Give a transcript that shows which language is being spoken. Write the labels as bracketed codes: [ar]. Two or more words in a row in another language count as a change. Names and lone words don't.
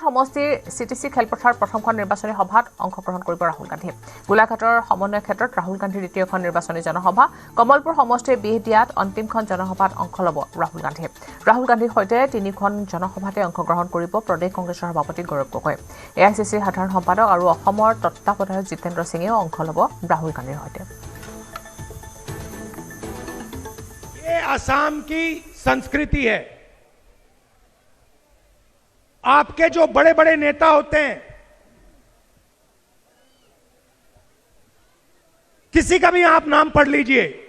[as] সমষ্টিৰ চিটিচি খেলপথাৰ প্ৰথমখন নিৰ্বাচনী সভাত অংশগ্ৰহণ কৰিব ৰাহুল গান্ধীয়ে গোলাঘাটৰ সমন্বয় ক্ষেত্ৰত ৰাহুল গান্ধীৰ দ্বিতীয়খন নিৰ্বাচনী জনসভা কমলপুৰ সমষ্টিৰ বিহদিয়াত অন্তিমখন জনসভাত অংশ ল'ব ৰাহুল গান্ধীয়ে ৰাহুল গান্ধীৰ সৈতে 3খন জনসভাতে অংশগ্ৰহণ কৰিব প্ৰদেশ কংগ্ৰেছৰ সভাপতি গৌৰৱ গগৈ এআইচিচিৰ সাধাৰণ সম্পাদক আৰু অসমৰ তত্ত্বাৱধায়ক জিতেন্দ্ৰ সিঙেও অংশ ল'ব ৰাহুল গান্ধীৰ সৈতে [hi] असम की संस्कृति है आपके जो बड़े बड़े नेता होते हैं किसी का भी आप नाम पढ़ लीजिए